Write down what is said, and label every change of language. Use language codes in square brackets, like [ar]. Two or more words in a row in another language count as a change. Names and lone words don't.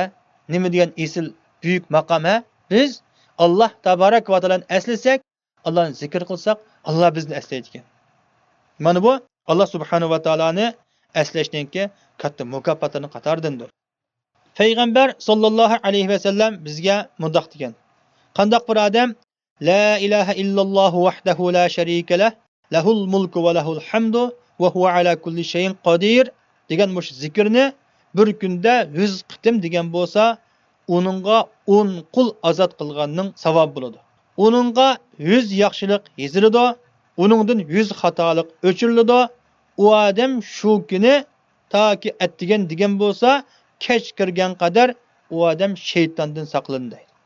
[uz] Nima degan esil buyuk maqam-a? Biz Alloh [ar] تبارك وتعالى [uz] eslasak, Allohni zikr qilsak, Alloh bizni eslaydi ekan. Mana bu Alloh [ar] سبحانه وتعالى [uz] eslashninki katta mukofotini qatoridandir. Payg'ambar [ar] صلى الله عليه وسلم [uz] bizga mundaq degan: qandoq bir odam [ar] لا إله إلا الله وحده لا شريك له، له الملك وله الحمد وهو على كل شيء قدير [uz] degan mush zikrni bir kunda 100 qitim degan bo'lsa, uningga 10 qul azod qilganning savob bo'ladi. Uningga 100 yaxshilik yeziladi, uningdan 100 xatolik o'chiriladi. U odam shu kuni toki atdigan degan bo'lsa, kech kirgan qadar u odam shaytondan saqlanadi.